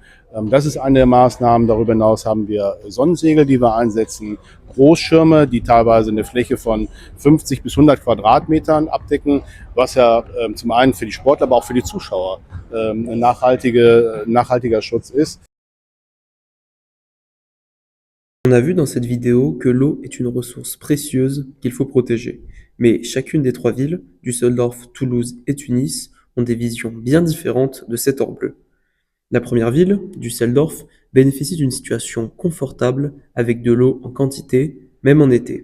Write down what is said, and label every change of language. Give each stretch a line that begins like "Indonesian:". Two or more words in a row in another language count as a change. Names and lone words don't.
German: Das ist eine der Maßnahmen. Darüber hinaus haben wir Sonnensegel, die wir einsetzen, Großschirme, die teilweise eine Fläche von 50 bis 100 Quadratmetern abdecken, was ja zum einen für die Sportler, aber auch für die Zuschauer ein nachhaltiger Schutz ist.
French: On a vu dans cette vidéo que l'eau est une ressource précieuse qu'il faut protéger. Mais chacune des trois villes, Düsseldorf, Toulouse et Tunis, ont des visions bien différentes de cet or bleu. La première ville, Düsseldorf, bénéficie d'une situation confortable avec de l'eau en quantité, même en été.